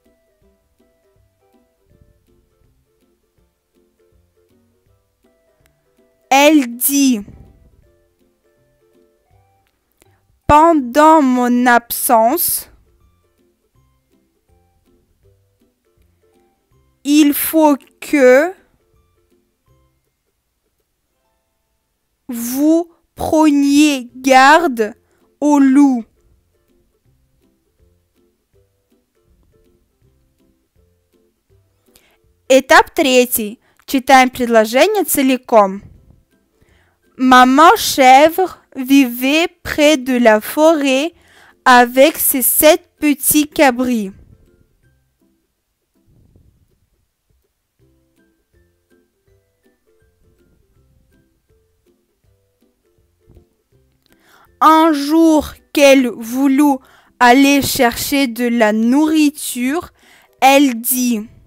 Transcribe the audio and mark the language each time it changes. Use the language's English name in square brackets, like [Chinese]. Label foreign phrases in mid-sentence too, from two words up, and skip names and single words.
[French] elle dit: pendant mon absence, il faut que vous preniez garde au loup. [Russian] Этап третий. Читаем предложение целиком. [French] Maman chèvre vivait près de la forêt avec ses 7 petits cabris. Un jour qu'elle voulut aller chercher de la nourriture, elle dit: